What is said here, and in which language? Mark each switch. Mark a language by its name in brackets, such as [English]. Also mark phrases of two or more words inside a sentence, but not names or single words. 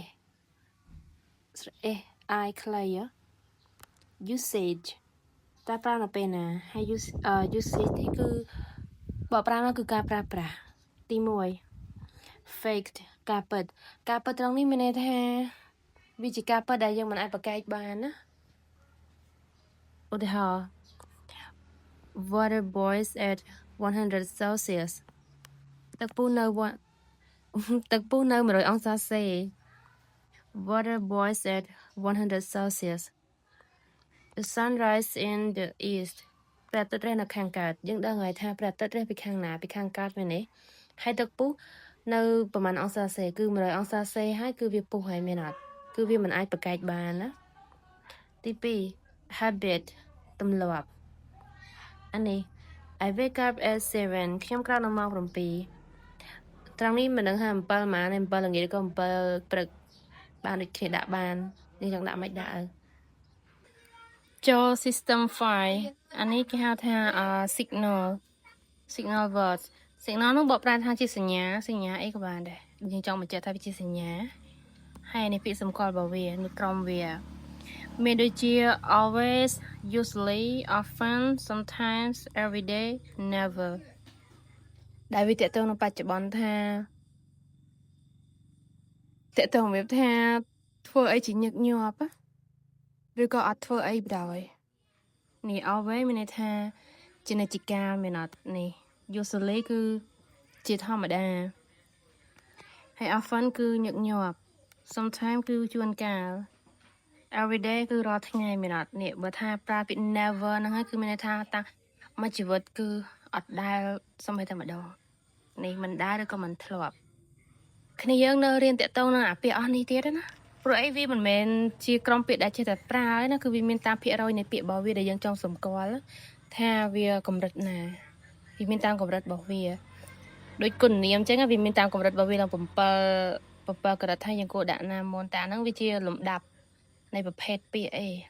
[English] s I [Khmer] ខ្លី usage តើប្រើនៅពេលណាហើយ usage នេះគឺបើប្រើមកគឺការប្រើប្រាស់ទី1 faked ការពិតត្រង់នេះមានន័យថាវាជាការពិតដែលយើងមិនអាចប្រកែកបានណាឧទាហរណ៍ [English] water boils at 100 Celsius [Khmer] ទឹកពុះនៅ 100អង្សាសេ [English] water boils at 100 Celsius the sun rises in the east [Khmer] ព្រះអាទិត្យរះនៅខាងកើតយើងដឹងហើយថាព្រះអា ទិត្យរះពីខាងណាពីខាងកើតមែនទេហើយទឹកពុះនៅប្រហែលអង្សាសេគឺ100អង្សាសេហើយគឺវាពុះហើយមែនអត់គឺវាមិនអាចប្រកែកបានណាទី2 habit ទម្លាប់អានេះ [English] I wake up at 7 [Khmer] ខ្ញុំក្រោកនៅម៉ោង7ត្រង់នេះមិនដឹងថា7ម៉ាន7ល្ងាចក៏7ព្រឹកបានដូចគ្នាដាក់បាននេះចង់ដាក់មិនដាក់ចូល system 5អានេះគេហៅថា [English] signal words [Khmer] signal នោះបកប្រែថាជាសញ្ញាអីក៏បានដែរយើងចង់បញ្ជាក់ថាវាជាសញ្ញាហើយនេះពាក្យសម្គាល់របស់វានៅក្រោមវាមានដូចជា [English] always usually often sometimes every day never [Khmer] ដែលវាតកតងនៅបច្ចុប្បន្នថាតកតងវា ថាធ្វើអីជាញឹកញាប់ឬក៏អត់ធ្វើអីបណ្ដោយនេះ always មានន័យថាជានិច្ចកាលមានអត់នេះ usually គឺជាធម្មតាហើយ often គឺញឹកញាប់ sometimes គឺ ជួនកាល [English] every day [Khmer] គឺរាល់ថ្ងៃមានអត់នេះបើថាប្រើពាក្យ never ហ្នឹងហើយគឺមានន័យថាតាំងមួយជីវិតគឺអ ត់ដែលសំបីតែម្ដងនេះមិនដែលឬក៏មិនធ្លាប់គ្នាយើងនៅរៀនតាក់ទងនឹងអាពាក្យអស់នេះទៀតណាព្រោះអីវាមិនមែនជាក្រុមពាក្យដែលចេះតែប្រើណាគឺវាមានតាមភាគរយនៃពាក្យរបស់វាដែលយើងចង់សម្គាល់ថាវាកម្រិតណាវាមានតាមកម្រិតរបស់វាដូចគុណនាមអញ្ចឹងវាមានតាមកម្រិតរបស់វាឡើង7កម្រិតថាយើងគួរដាក់ណាមុនតាហ្នឹងវាជាលំដាប់នៃប្រភេទពាក្យអី